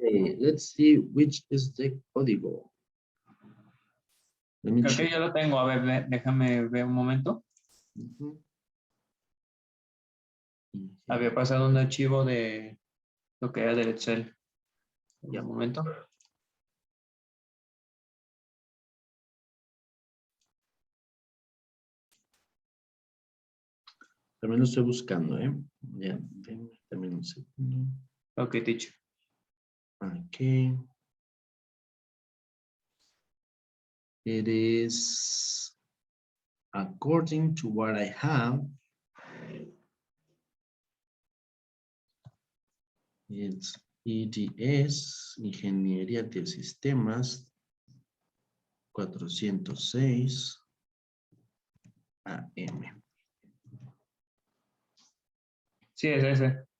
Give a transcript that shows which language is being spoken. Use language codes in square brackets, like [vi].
[en] Let's see which is the código. Let me [es] Creo que [en] check. [es] yo lo tengo. A ver, déjame ver un momento. Ujú. Había pasado un archivo de lo que era del Excel. Ya, un momento. También lo estoy buscando, ¿eh? Ya, también un segundo. [en] Ok, teacher. Okay. It is according to what I have. It's EDS, Ingeniería de Sistemas, 406 AM. [es] Sí, es ese.